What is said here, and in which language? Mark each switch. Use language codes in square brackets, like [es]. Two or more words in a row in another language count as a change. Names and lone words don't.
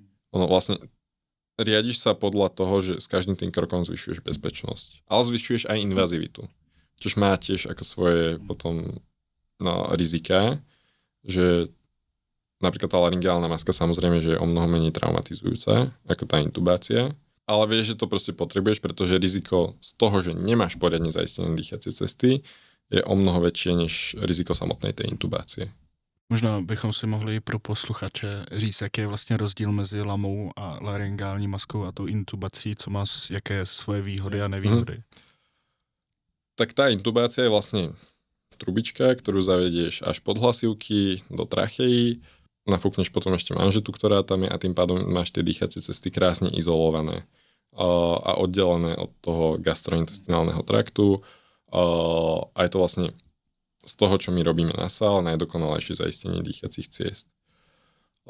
[sk] Ono vlastne riadiš sa podľa toho, že s každým tým krokom zvyšuješ bezpečnosť, ale zvyšuješ aj invazivitu, čož má tiež ako svoje potom rizika, že napríklad tá laryngálna maska samozrejme, že je o mnoho menej traumatizujúca ako tá intubácia, ale vieš, že to proste potrebuješ, pretože riziko z toho, že nemáš poriadne zaistené dýchacie cesty, je o mnoho väčšie než riziko samotnej tej intubácie. [cs] Možná bychom si mohli pro posluchače říct, jaký je vlastně rozdíl mezi lamou a laryngální maskou a tou intubací, co má jaké svoje výhody a nevýhody. [sk] Tak tá intubácia je vlastne trubička, ktorú zavedieš až pod hlasivky do trachejí, nafúkneš potom ešte manžetu, ktorá tam je a tým pádom máš tie dýchacie cesty krásne izolované a oddelené od toho gastrointestinálneho traktu a je to vlastne z toho, čo my robíme na sál, najdokonalejšie zaistenie dýchacích ciest.